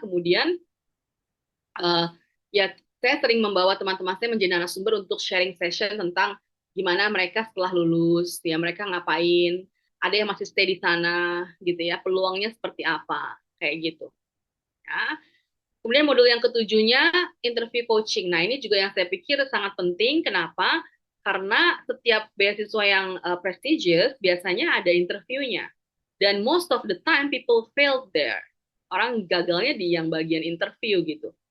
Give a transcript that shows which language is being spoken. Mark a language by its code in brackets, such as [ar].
[id] Kemudian ya saya sering membawa teman-teman saya menjadi narasumber untuk sharing session tentang gimana mereka setelah lulus, ya mereka ngapain, ada yang masih stay di sana, gitu ya, peluangnya seperti apa, kayak gitu. Ya. Kemudian modul yang ketujuhnya, interview coaching. Nah, ini juga yang saya pikir sangat penting. Kenapa? Karena setiap beasiswa yang prestigious, biasanya ada interviewnya. [en] Dan most of the time, people failed there. [id] Orang gagalnya di yang bagian interview gitu.